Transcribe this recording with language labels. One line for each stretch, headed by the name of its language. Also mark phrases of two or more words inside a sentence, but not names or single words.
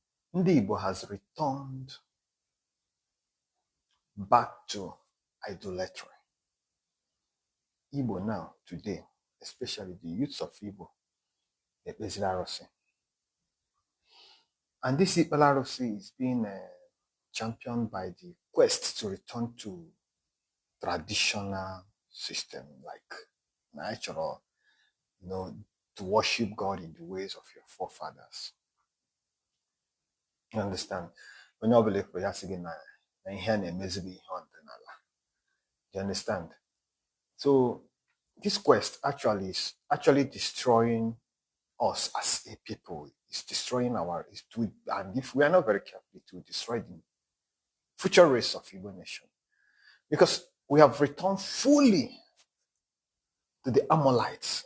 Igbo: Ndị Igbo
English: has returned back to idolatry. Igbo now, today, especially the youths of Igbo,
Igbo: ekpeziri arụsị.
English: And this
Igbo: Ikpele arụsị
English: is being championed by the quest to return to traditional system, like natural, to worship God in the ways of your forefathers. You understand?
Igbo: Onye ọbụla ekwe ya sị gị na ihe a na-emezi bụ ihe ọdịnala.
English: You understand? So this quest actually is destroying us as a people. It's destroying and if we are not very careful, it will destroy the future race of Igbo nation. Because we have returned fully to the Amalekites.